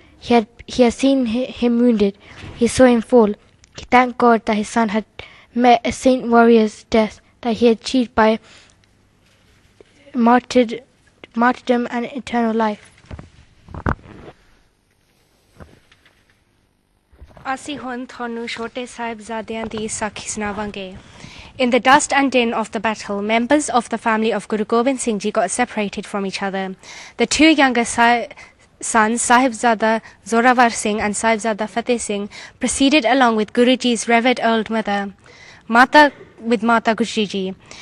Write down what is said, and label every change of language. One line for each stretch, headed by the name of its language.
English: He had seen him wounded. He saw him fall. He thanked God that his son had met a saint warrior's death, that he had achieved by martyrdom and eternal life.
Punjabi: ਅਸੀਂ ਹੁਣ ਤੁਹਾਨੂੰ ਛੋਟੇ ਸਾਹਿਬਜ਼ਾਦਿਆਂ ਦੀ ਸਾਖੀ ਸੁਣਾਵਾਂਗੇ.
English: In the dust and din of the battle, members of the family of Guru Gobind Singh Ji got separated from each other. The two younger sons, Sahibzada Zorawar Singh and Sahibzada Fateh Singh, proceeded along with Guruji's revered old mother, Mata Gujri Ji.